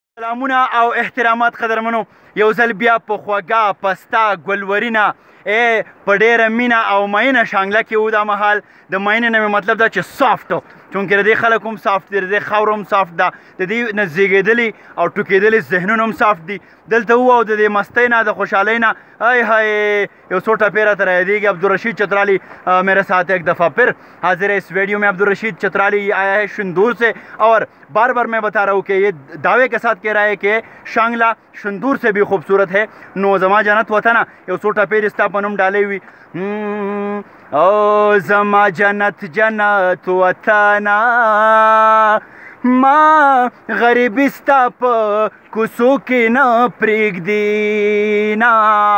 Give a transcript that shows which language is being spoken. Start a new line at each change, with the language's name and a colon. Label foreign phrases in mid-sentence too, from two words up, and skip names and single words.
Pashto: سلامونه او احترامات قدرمنو، یو ځل بیا په خوږه پسته ګلورینه په ډېره مینه او مینه شانګله کې و دا مهال. د مینې نه مې مطلب دا چې سافټ، چونکې د دې خلک هم سافټ دي، د دې خاوره هم سافټ ده، د دې نه زیږېدلي او ټوکېدلي ذهنونه هم سافټ دي. دلته وو او د دې مستۍ نه د خوشحالۍ نه ای های یو څو ټپے راته رایادېږي.
Urdu: عبدالرشید چترالی میرے ساتھ ایک دفعہ پھر حاضر ہے اس ویڈیو میں. عبدالرشید چترالی آیا ہے شندور سے اور بار بار میں بتا رہا ہوں کہ یہ دعوے کے ساتھ کہہ رہا ہے کہ شانگلہ شندور سے بھی خوبصورت ہے.
Pashto: نو زما جنت وطنه یو څو ټپې دې ستا په نوم ډالۍ وي. او زما جنت جنت وطنه ما غریبی ستا په کوڅو کې نه پرېږدي نه.